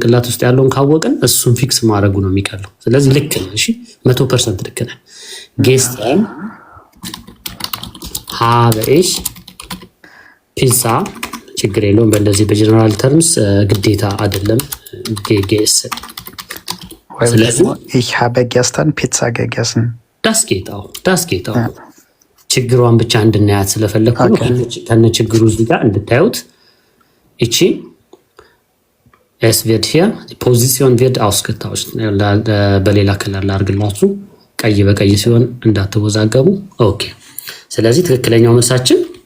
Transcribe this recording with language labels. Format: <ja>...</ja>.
<am>ውስጥ ያለውን ካወቅን እሱን ፊክስ ማድረጉ ነው የሚቀለው። ስለዚህ ልክ ነህ። እሺ 100% ልክ ነህ።</am> <de>Gestern habe ich</de> <am>ፒዛ ችግር የለውም። በእንደዚህ በጀነራል ተርምስ ግዴታ አይደለም ጌጌስ። ስለዚህ</am> <de>ich habe gestern Pizza gegessen። das geht auch</de> <am>ችግሯን ብቻ እንድናያት ስለፈለኩ ነው። ከነ ችግሩ እዚህ ጋር እንድታዩት እቺ</am> <de>es wird hier die Position wird ausgetauscht።</de> <am>በሌላ ከለር ላድርግላችሁ ቀይ በቀይ ሲሆን እንዳትወዛገቡ። ኦኬ ስለዚህ ትክክለኛው መልሳችን</am>